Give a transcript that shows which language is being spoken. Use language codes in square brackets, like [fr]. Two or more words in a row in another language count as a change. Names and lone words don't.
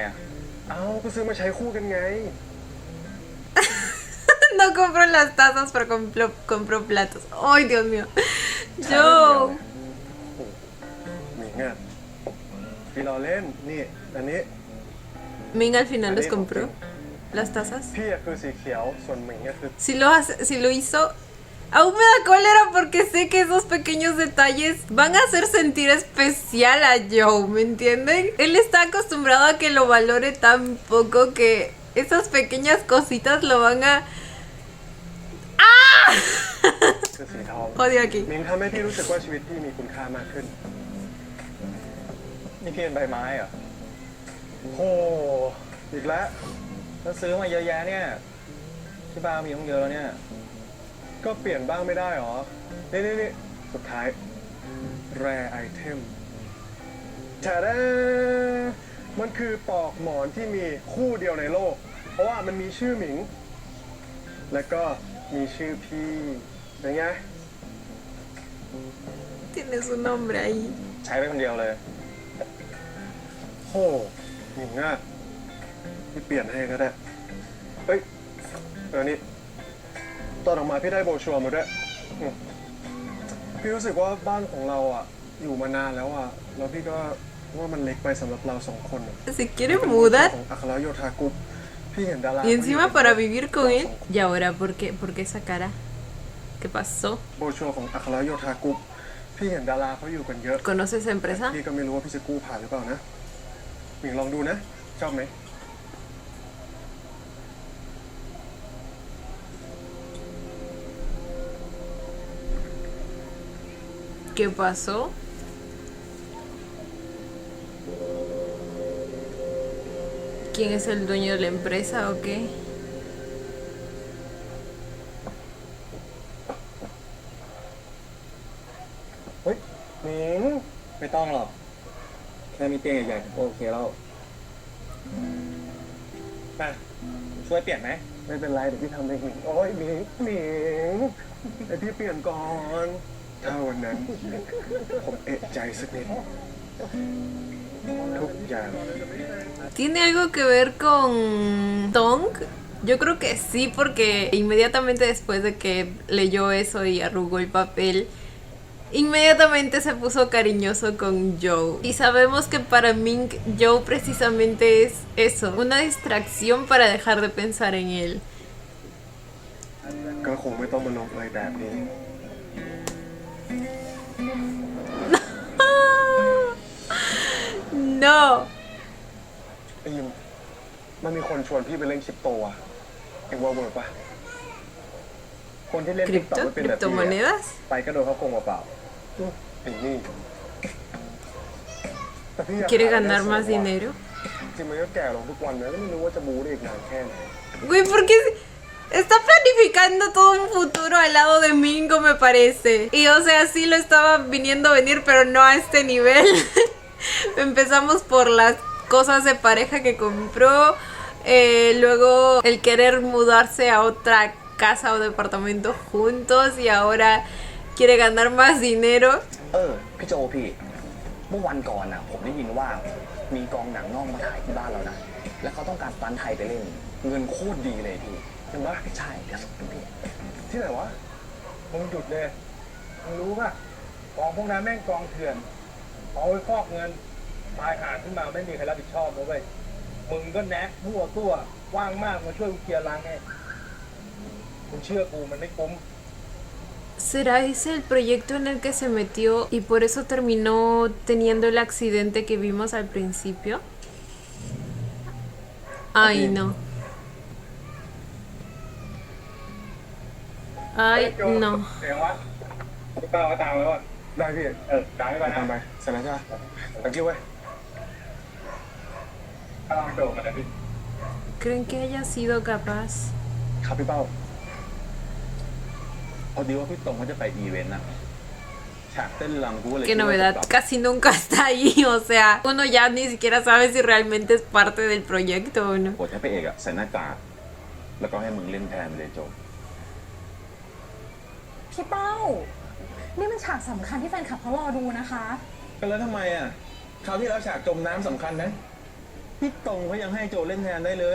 [th] เอาก็ซื้อมาใช้คู่กันไง [es] no compro las tazas, pero compro platos. Ay, Dios mío. Yo. [th] หมิงอ่ะพี่รอเล่นนี่อันนี้ [es] Ming al final los compró. Las tazas. [th] พี่อะคือสีเขียวส่วนหมิงอะคือ [es] Si lo hizo, aún me da cólera porque sé que esos pequeños detalles van a hacer sentir especial a Joe, ¿me entienden? Él está acostumbrado a que lo valore tan poco que esas pequeñas cositas lo van a... [th] คือสีทอง [es] Odio aquí. [th] มิงทำให้พี่รู้สึกว่าชีวิตพี่มีคุณค่ามากขึ้น นี่พี่เป็นใบไม้เหรอ โหอีกแล้ว แล้วซื้อมาเยอะแยะเนี่ย ที่บ้านมีต้องเยอะแล้วเนี่ย ก็เปลี่ยนบ้างไม่ได้หรอ นี่สุดท้าย [en] rare item [th] แท้มันคือปลอกหมอนที่มีคู่เดียวในโลก เพราะว่ามันมีชื่อหมิง และก็มีชื่อพี่เป็นไง [es] Tienes un nombre ahí. [th] ใช้ไปคนเดียวเลย โหหมิงอ่ะพี่เปลี่ยนให้ก็ได้ เฮ้ยนี่ตอนออกมาพี่ได้โบรชัวร์มาด้วยพี่รู้สึกว่าบ้านของเราอ่ะ อยู่มานานแล้วอ่ะ แล้วพี่ก็ว่ามันเล็กไปสำหรับเราสองคนอะ [es] Se quiere mudar [th] ของอัครโยธากรุ๊ปพี่เห็นดารา [es] y encima para vivir con él. Y ahora, por qué esa cara? ¿Qué pasó? [th] โบรชัวร์ของอัครโยธากรุ๊ปพี่เห็นดาราเขาอยู่กันเยอะ [es] ¿Conoces esa empresa? [th] พี่ก็ไม่รู้ว่าพี่จะกู้ผ่านหรือเปล่านะหมิงลองดูนะ ชอบไหม [es] ¿Qué pasó? ¿Quién es el dueño de la empresa o qué? [th] เฮ้ยหมิง ไม่ต้องหรอก แค่มีเตียงใหญ่ๆก็โอเคแล้วไปช่วยเปลี่ยนไหม ไม่เป็นไรเดี๋ยวพี่ทำเองโอ้ยหมิงไอพี่เปลี่ยนก่อน ถ้าวันนั้น ผมเอะใจสักนิดทุกอย่าง [es] ¿Tiene algo que ver con Tong? Yo creo que sí, porque inmediatamente después de que leyó eso y arrugó el papel, inmediatamente se puso cariñoso con Joe. Y sabemos que para Ming, Joe precisamente es eso, una distracción para dejar de pensar en él. [th] ก็คงไม่ต้องมาลงเอยแบบนี้ [es] No. [th] ไอ้ยิมมันมีคนชวนพี่ไปเล่นคริปโตอะเอ็งว่าเวิร์กปะ คนที่เล่นติ๊กต็อก [es] ¿Cripto? [th] ไม่เป็นแบบพี่อะ [es] ¿Criptomonedas? [th] ไปก็โดนเขาโกงเปล่า ไอ้นี่แต่พี่อยาก [es] ¿Quiere [th] หารายได้ [es] ganar [th] เสริ [es] más [th] ว่ะ [es] dinero? [th] จริงมันก็แก่ลงทุกวันนะก็ไม่รู้ว่าจะบูได้อีกนานแค่ไหน [es] Güey, ¿por qué está planificando todo un futuro al lado de Mingo, me parece? Y o sea, sí lo estaba viniendo a venir, pero no a este nivel. Empezamos por las cosas de pareja que compró, luego el querer mudarse a otra casa o departamento juntos y ahora quiere ganar más dinero. [th] พี่โจพี่ เมื่อวันก่อนน่ะ ผมได้ยินว่ามีกองหนังนอกมาถ่ายที่บ้านเรานะ แล้วเขาต้องการสตันท์ไทยไปเล่น เงินโคตรดีเลยพี่ เห็นปะ ใช่เดี๋ยวส่งให้พี่ ที่ไหนวะ มึงหยุดเลยมึงรู้ป่ะกองพวกนั้นแม่งกองเถื่อนเอาไว้ฟอกเงินตายหาขึ้นมาไม่มีใครรับผิดชอบนะเว้ยมึงก็แนะมั่วตัวว่างมากมาช่วยกูเคลียร์รังไงมึงเชื่อกูมันไม่คุ้ม [es] ¿Será ese el proyecto en el que se metió y por eso terminó teniendo el accidente que vimos al principio? Ay, no. Ay, no. [th] เสียงวะพี่ป้าก็ตามแล้วอ่ะ ได้พี่ ตามไปก่อน ตามไป นะ เสร็จแล้วใช่ปะตะกี้เว้ย ป้าไปโดดมาเลยพี่ [es] ¿Creen que haya sido capaz? [th] ครับพี่เป้า พอดีว่าพี่ตรงเขาจะไปอีเวนต์นะฉากเต้นรำกูเลย [es] Qué novedad, casi nunca está ahí, o sea, uno ya ni siquiera sabe si realmente es parte del proyecto o no. [th] บทให้พระเอกอะใส่หน้ากากแล้วก็ให้มึงเล่นแทนไปเลยโจ พี่เป้า นี่มันฉากสำคัญที่แฟนคลับเขารอดูนะคะ ก็แล้วทำไมอ่ะคราวที่แล้วฉากจมน้ำสำคัญนะพี่ตรงเขายังให้โจเล่นแทนได้เลย